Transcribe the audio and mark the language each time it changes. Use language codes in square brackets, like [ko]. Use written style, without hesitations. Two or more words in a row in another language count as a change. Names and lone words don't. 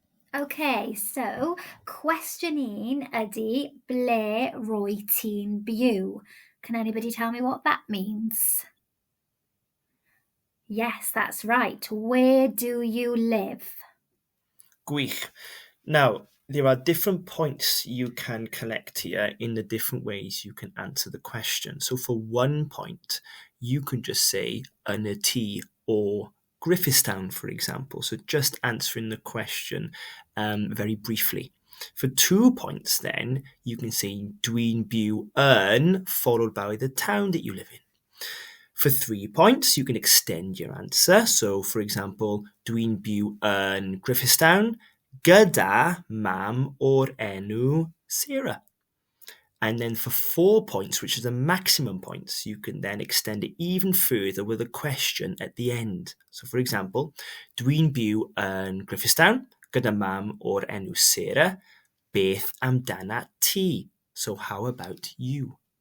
[cy] Okay, so question un ydy ble rwy ti'n byw? [en] Can anybody tell me what that means? Yes, that's right. Where do you live? [cy] Gwych. [en] Now, there are different points you can collect here in the different ways you can answer the question. So for 1 point, you can just say [cy] yn y tŷ [en] or Griffistown, for example. So just answering the question very briefly. For 2 points, then, you can say [cy] dwi'n byw yn, [en] followed by the town that you live in. For 3 points, you can extend your answer. So, for example, [cy] dwi'n byw yn Griffistown gyda mam o'r enw Sarah. [en] And then for 4 points, which is the maximum points, you can then extend it even further with a question at the end. So, for example, [cy] dwi'n byw yn Griffistown gyda mam o'r enw Sarah. Beth amdana ti? [en] So, how about you?